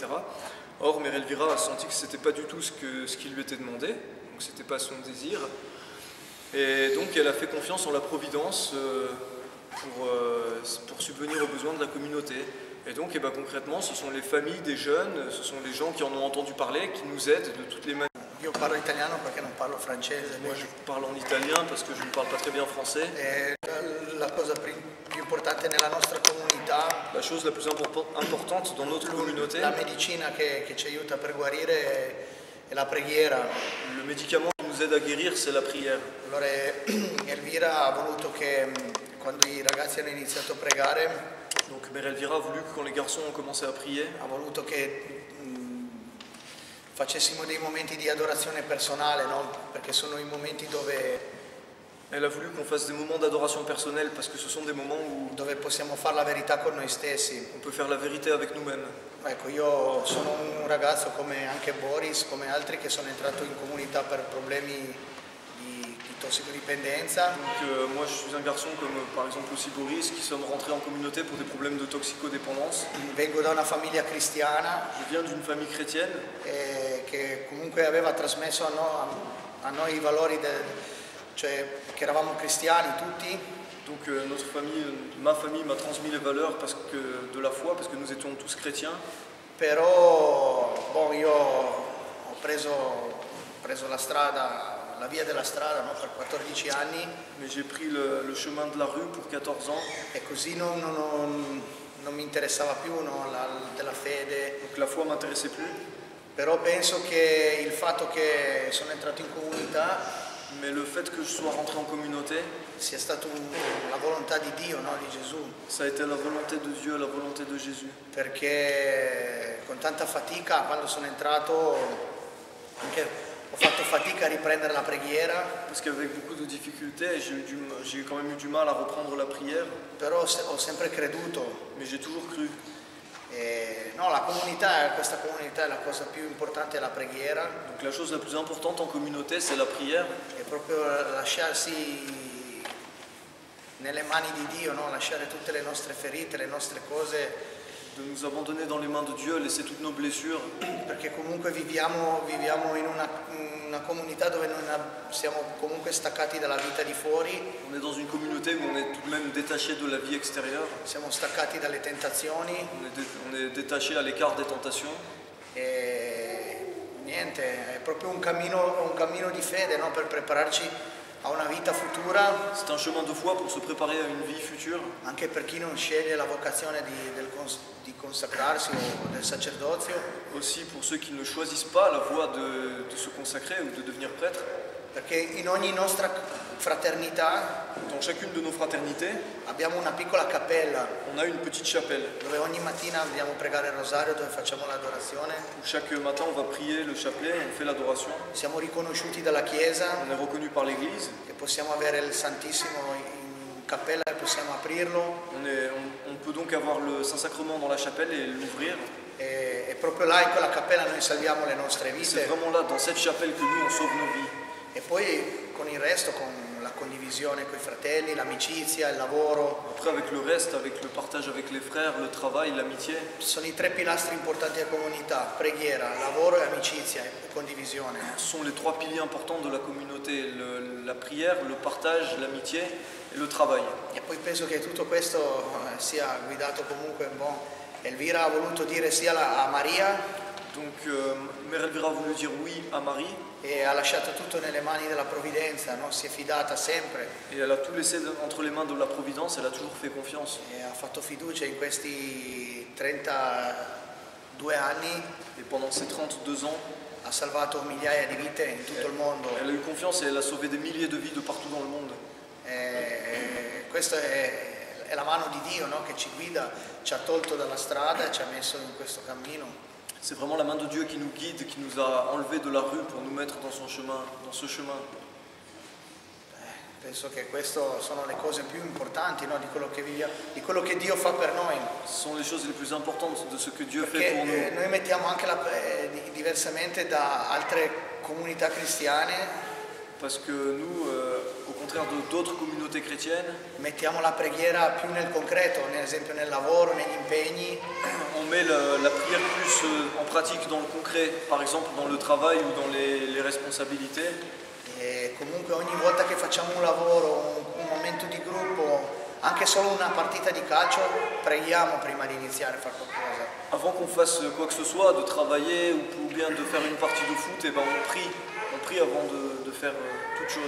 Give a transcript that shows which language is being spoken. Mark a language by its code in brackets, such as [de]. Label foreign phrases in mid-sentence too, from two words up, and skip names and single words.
[fr] Or, Mère Elvira a senti que ce n'était pas du tout ce qui lui était demandé, donc ce n'était pas son désir, et donc elle a fait confiance en la providence pour subvenir aux besoins de la communauté. Et donc concrètement, ce sont les familles des jeunes, ce sont les gens qui en ont entendu parler, qui nous aident de toutes les manières. [it] Io parlo italiano perché non parlo francese. [fr] Moi je parle en italien parce que je ne parle pas très bien français. [it] La cosa più importante nella nostra comunità, [fr] la chose la plus importante dans notre communauté, [it] la medicina che ci aiuta per guarire è la preghiera. [fr] Le médicament qui nous nous aide à guérir, c'est la prière. [it] Allora Elvira ha voluto che quando i ragazzi hanno iniziato a pregare, [fr] Donc Mère Elvira a voulu que quand les garçons ont commencé à prier, [it] ha voluto che facessimo dei momenti di adorazione personale, no? Perché sono i momenti [fr] elle a voulu qu'on fasse des moments d'adoration personnelle parce que ce sont des moments où [it] dove possiamo fare la verità con noi stessi. [fr] on peut faire la vérité avec nous-mêmes. [it] Ecco, io sono un ragazzo come anche Boris, come altri, che sono entrato in comunità per problemi di tossicodipendenza. [fr] Donc moi je suis un garçon comme par exemple aussi Boris qui sommes rentrés en communauté pour des problèmes de toxicodépendance. [it] Vengo da una famiglia cristiana [fr] Je viens d'une famille chrétienne [it] che comunque aveva trasmesso a noi i valori, cioè che eravamo cristiani tutti. [fr] Donc ma famille m'a transmis les valeurs de la foi parce que nous étions tous chrétiens. [it] Però io ho preso la via della strada, no? Per 14 anni. [fr] Mais j'ai pris le chemin de la rue pour 14 ans. [it] E così non mi interessava più, no? Della fede. [fr] Donc la foi m'intéressait plus. [it] Però penso che il fatto che sono entrato in comunità, [fr] mais le fait que je sois rentré en communauté, [it] sia stata la volontà di Dio, no? Di Gesù. [fr] Ça a été la volonté de Dieu, la volonté de Jésus. [it] Perché con tanta fatica, quando sono entrato, anche ho fatto fatica a riprendere la preghiera. [fr] Parce qu'avec beaucoup de difficultés, j'ai quand même eu du mal à reprendre la prière. [it] Però ho sempre creduto. [fr] Mais j'ai toujours cru. [it] No, questa comunità è la cosa più importante, è la preghiera. [fr] Donc la chose la plus importante en communauté, c'est la prière. [it] È proprio lasciarsi nelle mani di Dio, no? Lasciare tutte le nostre ferite, le nostre cose. [fr] De nous abandonner dans les mains de Dieu, laisser toutes nos blessures. [it] Perché comunque viviamo in una comunità dove siamo comunque staccati dalla vita di fuori. [fr] On est dans une communauté où on est tout de même détaché de la vie extérieure. [it] Siamo staccati dalle tentazioni. [fr] On est détaché à l'écart des tentations. [it] E niente, è proprio un cammino di fede, no? Per prepararci a una vita futura. [fr] C'est un chemin de foi pour se préparer à une vie future. [it] Anche per chi non sceglie la vocazione di consacrarsi o del sacerdozio. [fr] Aussi pour ceux qui ne choisissent pas la voie de se consacrer ou de devenir prêtre. [it] Perché in ogni nostra fraternità, [fr] dans chacune de nos fraternités, [it] abbiamo una piccola cappella. [fr] On a une petite chapelle. [it] Dove ogni mattina andiamo a pregare il rosario, dove facciamo l'adorazione. [fr] Chaque matin on va prier le chapelet, on fait l'adoration. [it] Siamo riconosciuti dalla Chiesa. [fr] On est reconnu par l'Église. [it] E possiamo avere il Santissimo in cappella e possiamo aprirlo. [fr] On peut donc avoir le Saint-Sacrement dans la chapelle et l'ouvrir. [it] E proprio là in quella cappella noi salviamo le nostre vite. [fr] C'est vraiment là, dans cette chapelle, que nous on sauve nos vies. [it] E poi con il resto, con la condivisione con i fratelli, l'amicizia, il lavoro. [fr] Après avec le reste, avec le partage avec les frères, le travail, l'amitié. [it] Sono i tre pilastri importanti della comunità: preghiera, lavoro e amicizia e condivisione. [fr] Ce sont les trois piliers importants de la communauté, la prière, le partage, l'amitié et le travail. [it] E poi penso che tutto questo sia guidato comunque Elvira ha voluto dire sì a Maria. [fr] Donc Mère Elvira a voulu dire oui à Marie. [it] E ha lasciato tutto nelle mani della provvidenza, no? Si è fidata sempre. [fr] Et elle a tout laissé entre les mains de la Providence, elle a toujours fait confiance. [it] E ha fatto fiducia in questi 32 anni. [fr] Et pendant ces 32 ans, [it] ha salvato migliaia di vite in tutto il mondo. [fr] Elle a eu confiance et elle a sauvé des milliers de vies de partout dans le monde. [it] Questa è la mano di Dio, no? Che ci guida, ci ha tolto dalla strada e ci ha messo in questo cammino. [fr] C'est vraiment la main de Dieu qui nous guide, qui nous a enlevés de la rue pour nous mettre dans ce chemin. [it] Penso che queste sono le cose più importanti, no? Di quello che viviamo, di quello che Dio fa per noi. [fr] Ce sont les choses les plus importantes de ce que Dieu [it] Perché [fr] fait pour nous. [it] Noi mettiamo anche diversamente da altre comunità cristiane. [fr] Parce que nous, au contraire d'autres communautés chrétiennes, [it] mettiamo la preghiera più nel concreto, ad esempio nel lavoro, negli impegni. [fr] On met la prière plus en pratique dans le concret, par exemple dans le travail ou dans les responsabilités. [it] E comunque ogni volta che facciamo un lavoro, un momento di gruppo, anche solo una partita di calcio, preghiamo prima di iniziare a fare qualcosa. [fr] Avant qu'on fasse quoi que ce soit, de travailler ou bien de faire une partie de foot, et ben on prie avant de faire toute chose.